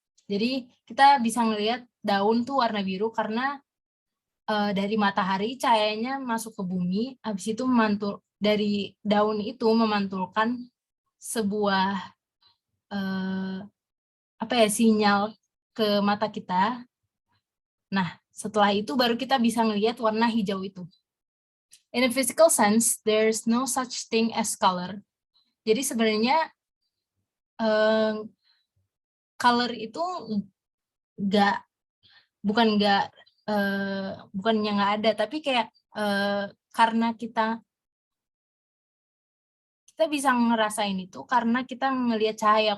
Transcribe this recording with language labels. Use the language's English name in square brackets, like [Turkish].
[Indonesian] Jadi kita bisa ngelihat daun tuh warna biru karena dari matahari cahayanya masuk ke bumi, habis itu dari daun itu memantulkan sebuah sinyal ke mata kita. Nah, setelah itu baru kita bisa ngelihat warna hijau itu. [English] In a physical sense, there's no such thing as color. [Indonesian] Jadi sebenarnya color itu bukannya nggak ada, tapi kayak karena kita bisa ngerasain itu karena kita ngelihat cahaya.